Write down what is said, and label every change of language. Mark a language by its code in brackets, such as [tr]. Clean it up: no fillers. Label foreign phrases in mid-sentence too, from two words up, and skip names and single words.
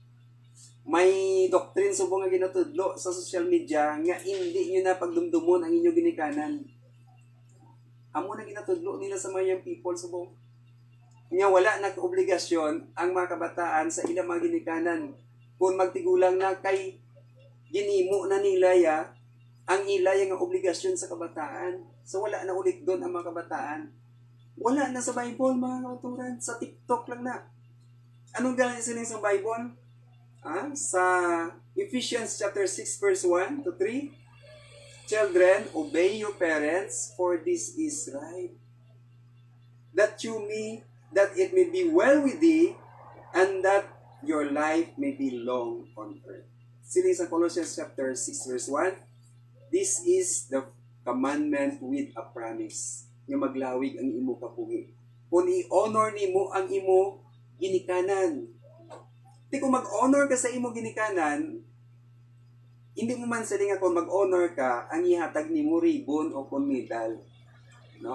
[hil] May doctrine subong nga ginatudlo sa [en] social media [hil] nga hindi nyo na pagdumdumon ang inyong ginikanan. Amo na ginatudlo nila sa mga [en] young people [hil] subong. Nga wala na obligasyon ang mga kabataan sa ilang mga ginikanan. Kung magtigulang na kay ginimo na nila ang ilay nga obligasyon sa kabataan. So wala na ulit doon ang mga kabataan. Wala na sa Bible mga kauturan. Sa TikTok lang na. Anong galing sining sa Bible? Sa [en] Ephesians chapter 6 verse 1 to 3. Children, obey your parents, for this is right. That it may be well with thee, and that your life may be long on earth. [hil] Siling sa [en] Colossians chapter 6 verse 1, this is the commandment with a promise. [hil] Nga maglawig ang imo kabuhi. Kung i-honor nimo ang imo ginikanan. Di kung mag-honor ka sa imo ginikanan, hindi mo man saling kung mag-honor ka, ang ihatag nimo ribbon o kung medal. No?